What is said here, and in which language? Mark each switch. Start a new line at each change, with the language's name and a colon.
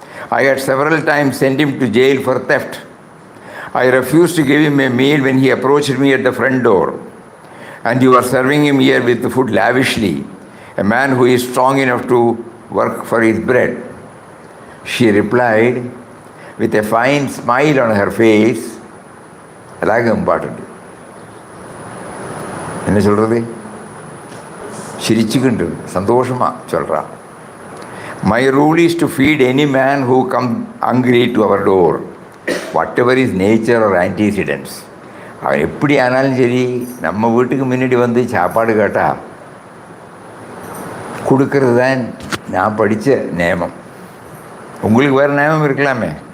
English: I had several times sent him to jail for theft. I refused to give him a meal when he approached me at the front door. And you are serving him here with the food lavishly, a man who is strong enough to work for his bread. She replied with a fine smile on her face. That's important.
Tamil: என்ன சொல்கிறது, சிரிச்சுக்கிண்டு சந்தோஷமாக சொல்கிறா.
English: My rule is to feed any man who comes hungry to our door, whatever is nature or antecedents.
Tamil: அவன் எப்படி ஆனாலும் சரி, நம்ம வீட்டுக்கு முன்னாடி சாப்பாடு கேட்டால் கொடுக்கறது தான் நான் படித்த நியமம். உங்களுக்கு வேறு நியமம் இருக்கலாமே.